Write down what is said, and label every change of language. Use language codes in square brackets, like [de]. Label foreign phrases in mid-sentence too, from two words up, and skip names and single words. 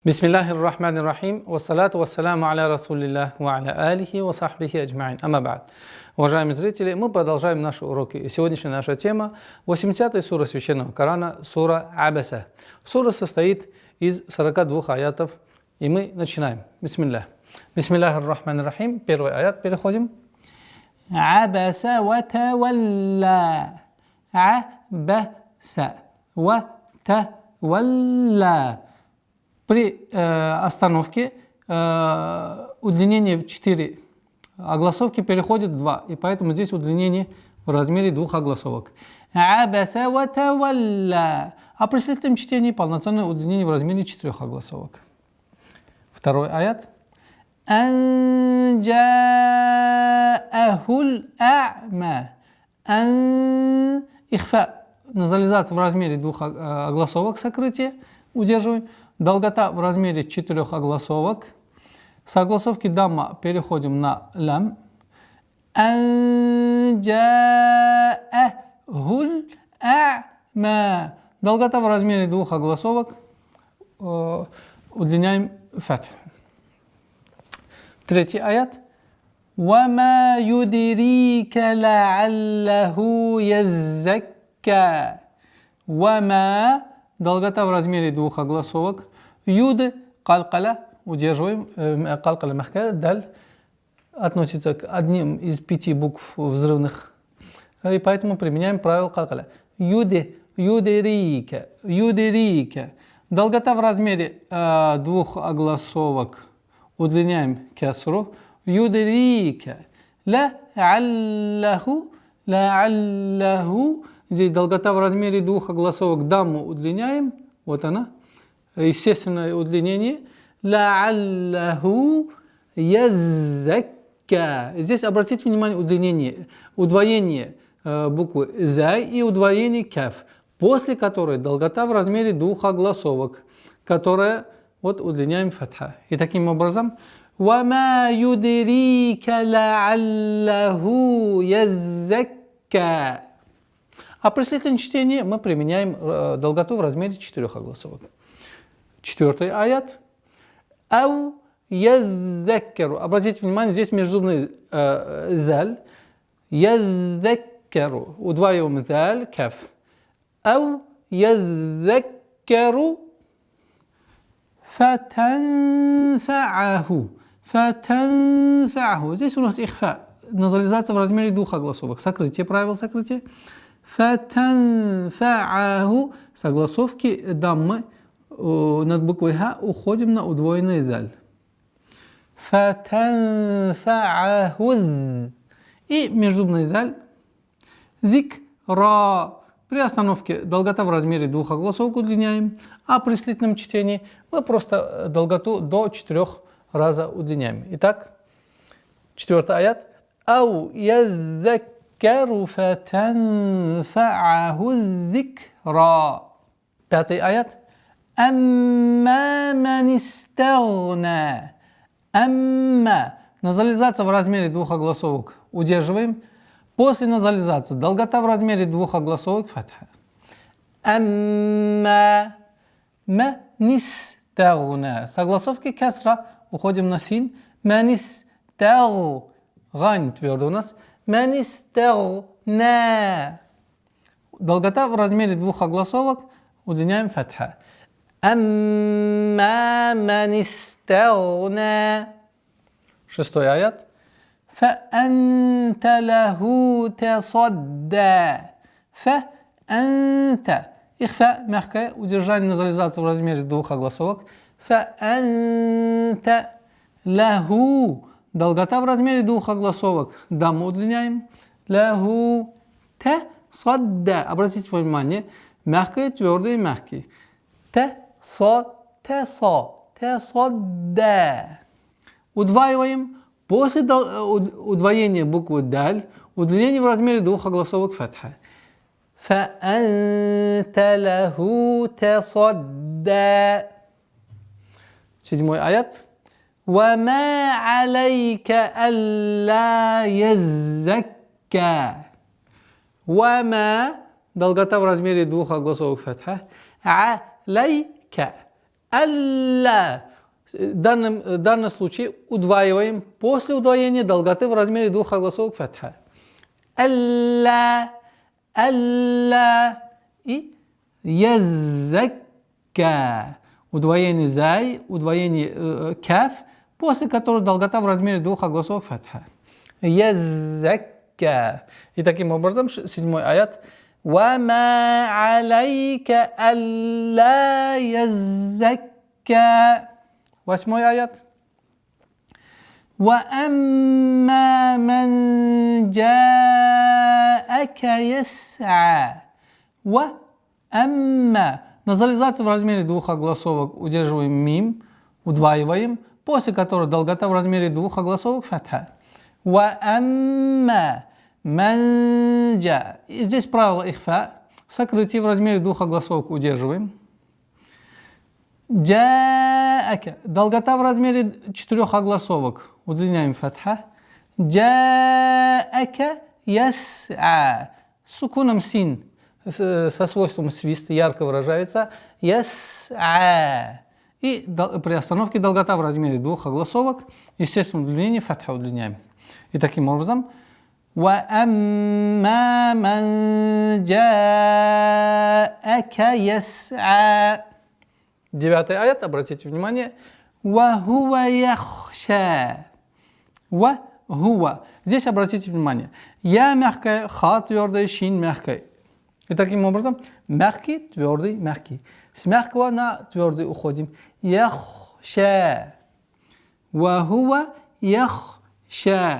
[ar] بسم الله الرحمن الرحيم، والصلاة والسلام على رسول الله، وعلى آله وصحبه أجمعين. أما بعد. [ru] Уважаемые зрители, мы продолжаем наши уроки. И сегодняшняя наша тема 80-я сура Священного Корана, сура Абаса. Сура состоит из 42 аятов, и мы начинаем. Бисмиллах. [ar] بسم الله الرحمن الرحيم. [ru] Первый аят, переходим. [ar] عبس وتولى. عبس وتولى. [ru] При остановке удлинение в 4 огласовки переходит в 2, и поэтому здесь удлинение в размере 2 огласовок. [ar] عبس وتولى. [ru] А при следующем чтении полноценное удлинение в размере 4 огласовок. Второй аят. [ar] أن جاءه الأعمى. أن إخفاء. [ru] Назализация в размере 2 огласовок, сокрытие, удерживаем. Долгота в размере 4 огласовок. С огласовки дамма переходим на лям. [ar] أن جاءه الأعمى. [ru] Долгота в размере 2 огласовок. Удлиняем фатх. Третий аят. [ar] وما يدريك لعله يزكى. [ru] Вама. Долгота в размере 2 огласовок. Юд, калкала, удерживаем. Калкала мягкая, даль относится к одним из 5 букв взрывных. И поэтому применяем правило калкала. [ar] يد، يدريك، يدريك. [ru] Долгота в размере 2 огласовок. Удлиняем кесру. Юдерика. [ar] لعله، لعله. [ru] Здесь долгота в размере 2 огласовок, дамму удлиняем, вот она, естественное удлинение. [ar] لعله يزكى. [ru] Здесь обратите внимание, удлинение, удвоение буквы зай и удвоение каф, после которой долгота в размере 2 огласовок, которая вот удлиняем фатха. И таким образом, [ar] وما يدريك لعله يزكى. [ru] А при следующем чтении мы применяем долготу в размере 4 огласовок. Четвертый аят. [ar] أو يذكر. [ru] Обратите внимание, здесь межзубный заль. Яззаккару. Удваиваем заль, каф. [ar] أو يذكر فتنفعه. [ru] Фатанфааху. Здесь у нас ихфа. Назализация в размере 2 огласовок. Сокрытие, правило сокрытия. Фатанфааху. С огласовки даммы над буквой ха уходим на удвоенный даль. Фатанфааху. И межзубный даль. Зикра. При остановке долгота в размере 2 огласовок удлиняем, а при слитном чтении мы просто долготу до 4 раза удлиняем. Итак, 4 аят. [ar] أو يذكر فتنفعه الذكرى. [ru] 5 аят. [ar] أما من استغنى. [ru] Амма. Назализация в размере 2 огласовок удерживаем. После назализации долгота в размере 2 огласовок фатха. [ar] أما من استغنى. [ru] С огласовки касра уходим на син. [ar] من استغنى. [ru] Гайн твердо у нас. [ar] من استغنى. [ru] Долгота в размере 2 огласовок удлиняем фатха. [ar] أما من استغنى. [ru] 6 аят. [ar] فأنت له تصدى. [ru] فأنت. إخفاء мягкое, удержание назализации в размере 2 огласовок. [ar] فأنت له. [ru] Долгота в размере 2 огласовок. Дамму удлиняем. [ar] له تصدى. [ru] Обратите внимание, мягкое, твердое, мягкое. تصدى. Удваиваем. После удвоения буквы даль, удлинение в размере 2 огласовок фатха. [ar] فأنت له تصدى. [ru] 7 аят. [ar] وما عليك ألا يزكى. وما. [ru] Долгота в размере 2 огласовок фатха. عليك. алла. В данном случае удваиваем после удвоения долготы в размере двух огласовок фатха. [ar] ألا، ألا и يزكى. [ru] Удвоение зай, удвоение каф, после которого долгота в размере двух огласовок фатха. Язакка. И таким образом, 7-й аят. [ar] وَمَا عَلَيْكَ أَلَّا يَزَّكَّى. [ru] 8-й аят. [ar] وَأَمَّا مَنْ جَاءَكَ يَسْعَى. [ru] وَأَمَّا. Назализация в размере двух огласовок удерживаем мим, удваиваем, после которого долгота в размере двух огласовок фатха. [ar] وَأَمَّا مَنْ جَاءَ. [ru] И здесь правило ихфа. Сокрытие в размере двух огласовок удерживаем. Джаака. Долгота в размере 4 огласовок. Удлиняем фатха. [ar] جاءك يسعى. [ru] Сукуном син со свойством свиста ярко выражается. Яс'а. И при остановке долгота в размере 2 огласовок. Естественно, удлинение фатха удлиняем. И таким образом. [ar] وَأَمَّا مَنْ جَاءَكَ يَسْعَى. [ru] 9-й аят, обратите внимание. [ar] وَهُوَ يَخْشَى. وَهُوَ. [ru] Здесь обратите внимание. Я мягкая, ха твердая, шин мягкая. И таким образом, мягкий, твердый, мягкий. С мягкого на твердый уходим. [ar] يَخْشَى. وَهُوَ يَخْشَى.